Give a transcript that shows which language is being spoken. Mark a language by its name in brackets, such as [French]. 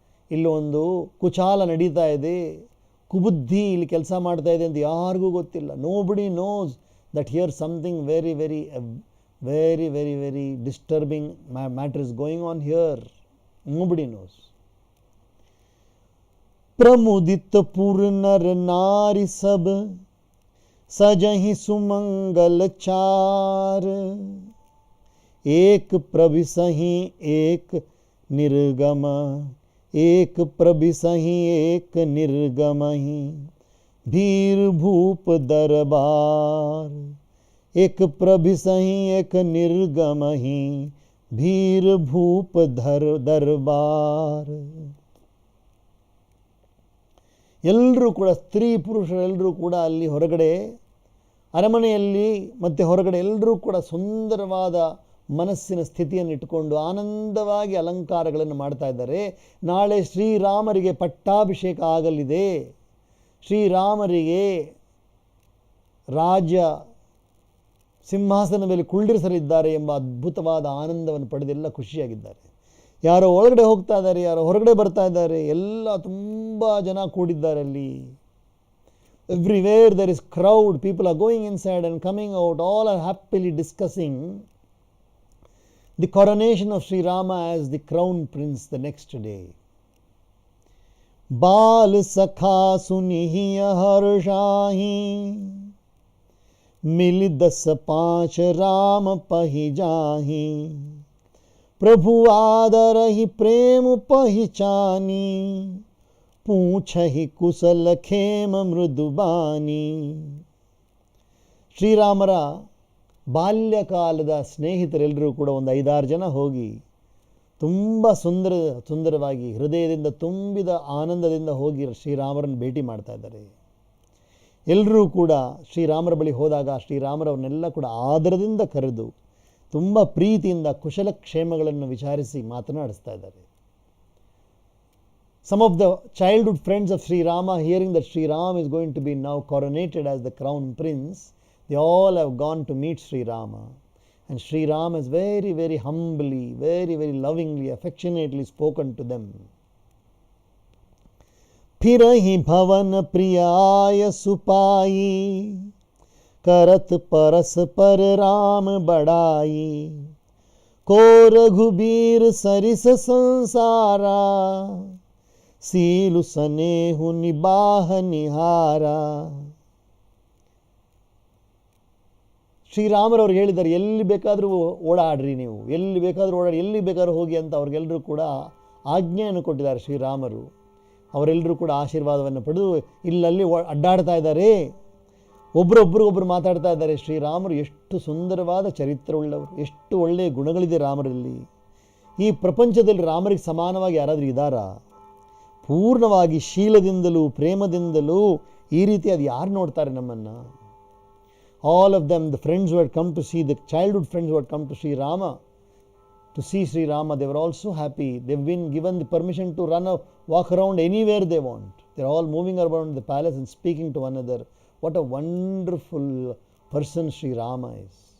[Kannada] ಇಲ್ಲಿ ಒಂದು ಕುಚಾಲ ನಡೀತಾ ಇದೆ, ಕುಬುದ್ಧಿ ಇಲ್ಲಿ ಕೆಲಸ ಮಾಡ್ತಾ ಇದೆ ಅಂತ ಯಾರಿಗೂ ಗೊತ್ತಿಲ್ಲ. [English] Nobody knows that here something very very very very very disturbing matter is going on here. Nobody knows. [Awadhi] प्रमुदित पुर नर नारी सब सजहि सुमंगल चार, एक प्रभिसहि एक निर्गम, एक प्रभिसहि एक निर्गमहि, भीर भूप दरबार, एक प्रभिसहि एक निर्गमहि, भीर भूप दरबार. [Kannada] ಎಲ್ಲರೂ ಕೂಡ ಸ್ತ್ರೀ ಪುರುಷರೆಲ್ಲರೂ ಕೂಡ ಅಲ್ಲಿ ಹೊರಗಡೆ ಅರಮನೆಯಲ್ಲಿ ಮತ್ತು ಹೊರಗಡೆ ಎಲ್ಲರೂ ಕೂಡ ಸುಂದರವಾದ ಮನಸ್ಸಿನ ಸ್ಥಿತಿಯನ್ನು ಇಟ್ಟುಕೊಂಡು ಆನಂದವಾಗಿ ಅಲಂಕಾರಗಳನ್ನು ಮಾಡ್ತಾ ಇದ್ದಾರೆ. ನಾಳೆ ಶ್ರೀರಾಮರಿಗೆ ಪಟ್ಟಾಭಿಷೇಕ ಆಗಲಿದೆ. ಶ್ರೀರಾಮರಿಗೆ ರಾಜ್ಯ ಸಿಂಹಾಸನ ಮೇಲೆ ಕುಳ್ಳಿರಿಸಲಿದ್ದಾರೆ ಎಂಬ ಅದ್ಭುತವಾದ ಆನಂದವನ್ನು ಪಡೆದೆಲ್ಲ ಖುಷಿಯಾಗಿದ್ದಾರೆ. ಯಾರೋ ಒಳಗಡೆ ಹೋಗ್ತಾ ಇದ್ದಾರೆ, ಯಾರೋ ಹೊರಗಡೆ ಬರ್ತಾ ಇದ್ದಾರೆ, ಎಲ್ಲ ತುಂಬ ಜನ ಕೂಡಿದ್ದಾರೆ ಅಲ್ಲಿ. [English] Everywhere there is crowd, people are going inside and coming out, all are happily discussing the coronation of Shriram as the crown prince the next day. [Awadhi] ಬಾಲ್ ಸಖಾ ಸುನಿಹಿಯ ಹರ್ಷಾಹಿ, मिलि 10-5 राम पहि जाहि, प्रभु आदरहि प्रेम पहिचानी, पूछहि कुशल खेम मृदुबानी. [Kannada] ಶ್ರೀರಾಮರ ಬಾಲ್ಯಕಾಲದ ಸ್ನೇಹಿತರೆಲ್ಲರೂ ಕೂಡ ಒಂದು 5-6 ಜನ ಹೋಗಿ ತುಂಬ ಸುಂದರವಾಗಿ ಹೃದಯದಿಂದ ತುಂಬಿದ ಆನಂದದಿಂದ ಹೋಗಿ ಶ್ರೀರಾಮರನ್ನು ಭೇಟಿ ಮಾಡ್ತಾ ಇದ್ದಾರೆ. ಎಲ್ಲರೂ ಕೂಡ ಶ್ರೀರಾಮರ ಬಳಿ ಹೋದಾಗ ಶ್ರೀರಾಮರವನ್ನೆಲ್ಲ ಕೂಡ ಆದರದಿಂದ ಕರೆದು ತುಂಬ ಪ್ರೀತಿಯಿಂದ ಕುಶಲಕ್ಷೇಮಗಳನ್ನು ವಿಚಾರಿಸಿ ಮಾತನಾಡಿಸ್ತಾ ಇದ್ದಾರೆ. [English] Some of the childhood friends of Sri Rama, hearing that Sri Rama is going to be now coronated as the crown prince, they all have gone to meet Sri Rama. And Sri Rama has very, very humbly, very, very lovingly, affectionately spoken to them. [Awadhi] फिरहि भवन प्रियाय सुपाई, करत परस पर राम बड़ाई, को रघुबीर सरिस संसारा, सीलु सनेहु निबाह निहारा. [Kannada] ಶ್ರೀರಾಮರವ್ರು ಹೇಳಿದ್ದಾರೆ, ಎಲ್ಲಿ ಬೇಕಾದರೂ ಓಡಾಡ್ರಿ, ನೀವು ಎಲ್ಲಿ ಬೇಕಾದರೂ ಓಡಾಡಿ, ಎಲ್ಲಿ ಬೇಕಾದ್ರೂ ಹೋಗಿ ಅಂತ ಅವ್ರಿಗೆಲ್ಲರೂ ಕೂಡ ಆಜ್ಞೆಯನ್ನು ಕೊಟ್ಟಿದ್ದಾರೆ ಶ್ರೀರಾಮರು. ಅವರೆಲ್ಲರೂ ಕೂಡ ಆಶೀರ್ವಾದವನ್ನು ಪಡೆದು ಇಲ್ಲಲ್ಲಿ ಅಡ್ಡಾಡ್ತಾ ಇದ್ದಾರೆ, ಒಬ್ಬರೊಬ್ಬರಿಗೊಬ್ಬರು ಮಾತಾಡ್ತಾ ಇದ್ದಾರೆ. ಶ್ರೀರಾಮರು ಎಷ್ಟು ಸುಂದರವಾದ ಚರಿತ್ರೆಯುಳ್ಳವರು, ಎಷ್ಟು ಒಳ್ಳೆಯ ಗುಣಗಳಿದೆ ರಾಮರಲ್ಲಿ. ಈ ಪ್ರಪಂಚದಲ್ಲಿ ರಾಮರಿಗೆ ಸಮಾನವಾಗಿ ಯಾರಾದರೂ ಇದ್ದಾರಾ? ಪೂರ್ಣವಾಗಿ ಶೀಲದಿಂದಲೂ ಪ್ರೇಮದಿಂದಲೂ ಈ ರೀತಿ ಅದು ಯಾರು ನೋಡ್ತಾರೆ ನಮ್ಮನ್ನು? [English] All of them, the friends who had come to see, the childhood friends who had come to see Rama, to see Sri Rama, they were all so happy. They've been given the permission to walk around anywhere they want. They're all moving around the palace and speaking to one another. What a wonderful person Sri Rama is.